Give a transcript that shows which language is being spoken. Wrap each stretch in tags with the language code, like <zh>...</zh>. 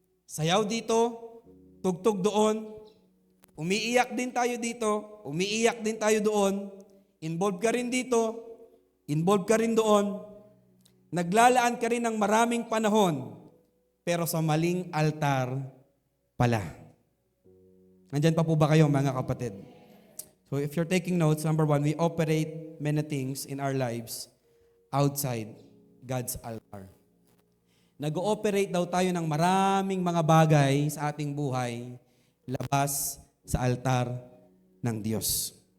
<tl>Sayaw dito, tugtog doon. Umiiyak din tayo dito, umiiyak din tayo doon. Involved ka rin dito, involved ka rin doon. Naglalaan ka rin ng maraming panahon, pero sa maling altar pala. Nandyan pa po ba kayo, mga kapatid?</tl> <en>So if you're taking notes, number one, we operate many things in our lives outside God's altar.</en> <tl>Nag-ooperate daw tayo ng maraming mga bagay sa ating buhay labas sa altar ng Diyos.</tl>